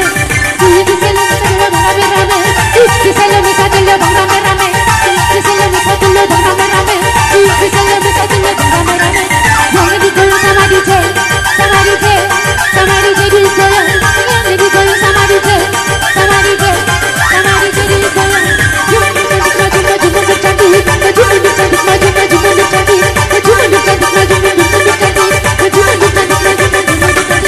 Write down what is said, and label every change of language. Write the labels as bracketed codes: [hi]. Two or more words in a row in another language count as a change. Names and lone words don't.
[jv] Iki Salome satu lo bang rame rame, Iki Salome satu lo bang rame rame, Iki Salome satu lo bang rame rame, Iki Salome satu lo bang rame rame. [id] Yang digoyang sama DJ, sama DJ, sama DJ digoyang, yang digoyang sama DJ, sama DJ, sama DJ digoyang. Yang digoyang maju maju maju cantik, maju maju cantik, maju maju maju cantik, maju maju cantik, maju maju maju cantik, maju maju cantik, maju maju maju cantik.